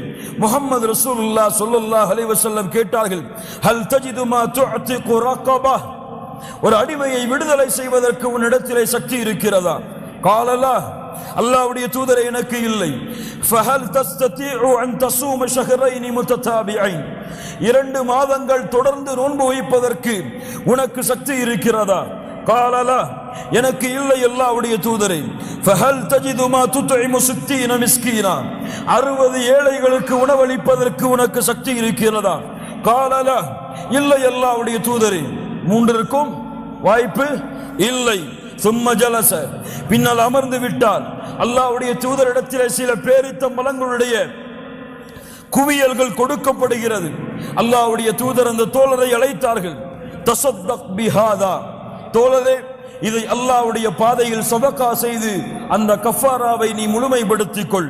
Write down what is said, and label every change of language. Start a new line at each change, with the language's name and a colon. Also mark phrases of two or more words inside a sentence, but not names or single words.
Tamil: முஹம்மது
Arabic: رسول الله صلى الله عليه وسلم
Tamil: கேட்டார்கள்,
Arabic: هل تجد ما تعتق رقبة,
Tamil: ஒரு அடிமையை விடுதலை செய்வதற்கு உன்னிடத்திலே சக்தி இருக்கிறதா? காலலா, அல்லாஹ்வுடைய தூதரே, எனக்கு இல்லை.
Arabic: فهل تستطيع أن تصوم شهرين متتابعين,
Tamil: 2 மாதங்கள் தொடர்ந்து நோன்பு வைப்பதற்கு உனக்கு சக்தி இருக்கிறதா?
Arabic: قال لا,
Tamil: எனக்கு இல்லை அல்லாஹ்வுடைய தூதரே.
Arabic: فهل تجد ما تطعم 60 مسكينا,
Tamil: 60 ஏழைகளுக்கு உணவளிப்பதற்கு உனக்கு சக்தி இருக்கிறதா?
Arabic: قال لا,
Tamil: இல்லை அல்லாஹ்வுடைய தூதரே. மூன்றிற்கும் வாய்ப்பு இல்லை.
Arabic: ثم جلس,
Tamil: பின்னால் அமர்ந்து விட்டார். அல்லாஹ்வுடைய தூதரிடத்திலே சில பேரித்த பழங்களுடைய குவியல்கள் கொடுக்கப்படுகிறது. அல்லாஹ்வுடைய தூதர் அந்த தோழரை அழைத்தார்கள்.
Arabic: تصدق بهذا,
Tamil: தோழரே இதை அல்லாஹ்வுடைய பாதையில் சதகா செய்து அந்த கஃபாராவை நீ முழுமைப்படுத்திக் கொள்.